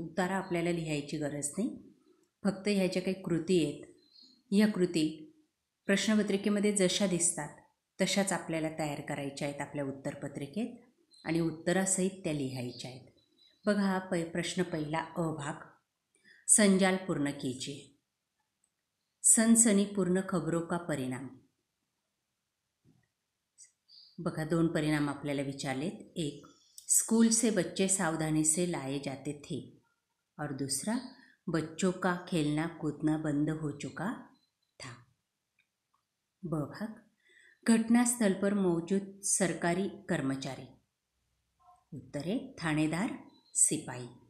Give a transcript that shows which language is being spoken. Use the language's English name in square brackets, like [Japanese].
[Marathi] उतारा आपल्याला लिहायची गरज नाही, फक्त ह्या ज्या काही कृती आहेत ह्या कृती प्रश्नपत्रिकेमध्ये जशा दिसतात तशाच आपल्याला तयार करायच्या आहेत आपल्या उत्तरपत्रिकेत आणि उत्तरासहित त्या लिहायच्या आहेत. बघा, हा प्रश्न पहिला अ भाग. [Hindi] संजाल पूर्ण कीजिए. सनसनीपूर्ण खबरों का परिणाम. [Marathi] बघा, 2 परिणाम आपल्याला विचारलेत. [Hindi] एक, स्कूल से बच्चे सावधानी से लाए जाते थे और दूसरा, बच्चों का खेलना कूदना बंद हो चुका था. ब भाग. घटनास्थल पर मौजूद सरकारी कर्मचारी. उत्तर है थानेदार, सिपाही.